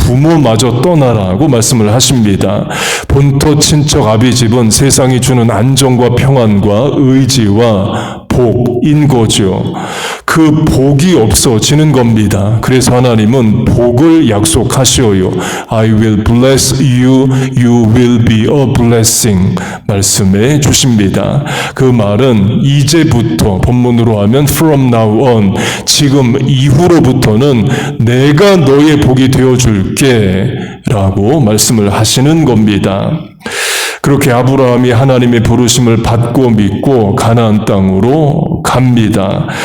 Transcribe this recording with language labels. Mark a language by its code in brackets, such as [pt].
[ko] 부모마저 떠나라고 말씀을 하십니다. 본토 친척 아비 집은 세상이 주는 안정과 평안과 의지와 복인 거죠. 그 복이 없어지는 겁니다. 그래서 하나님은 복을 약속하셔요. [en] I will bless you, you will be a blessing [ko] 말씀해 주십니다. 그 말은 이제부터 본문으로 하면 [en] from now on [ko] 지금 이후로부터는 내가 너의 복이 되어줄게 라고 말씀을 하시는 겁니다. 그렇게 아브라함이 하나님의 부르심을 받고 믿고 가나안 땅으로 갑니다.